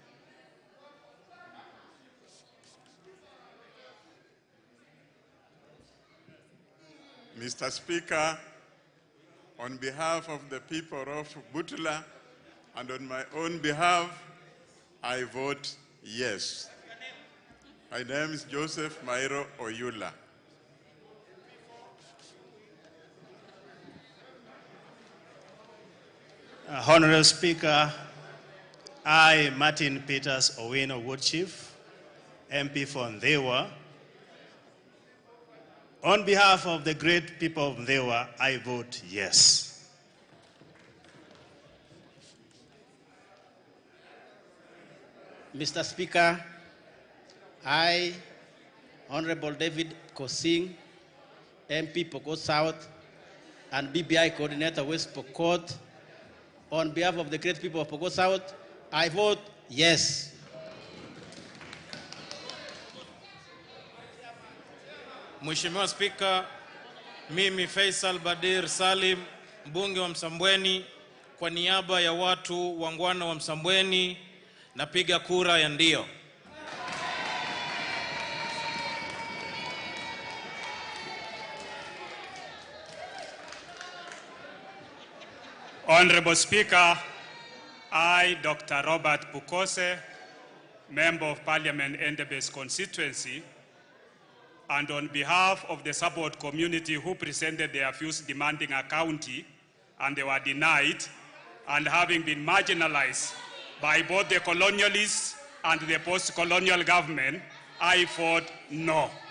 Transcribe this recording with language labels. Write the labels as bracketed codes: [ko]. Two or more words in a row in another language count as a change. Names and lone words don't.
[en] Mr. Speaker, on behalf of the people of Butula and on my own behalf, I vote yes. My name is Joseph Mairo Oyula. Honorable Speaker, I, Martin Peters Owino Woodchief, MP for Ndewa. On behalf of the great people of Ndewa, I vote yes. Mr. Speaker, I, Honorable David Kosing, MP Pokot South, and BBI Coordinator West Pokot, on behalf of the great people of Pokot South, I vote yes. [sw] Mheshimiwa Spika, mimi Faisal Badir Salim, mbunge wa Msambweni, kwa niaba ya watu wangwana wa Msambweni, napiga kura ya ndio. [en] Honorable Speaker, I, Dr. Robert Pukose, Member of Parliament, Endebess constituency, and on behalf of the support community who presented their views demanding a county, and they were denied, and having been marginalized by both the colonialists and the post-colonial government, I vote no.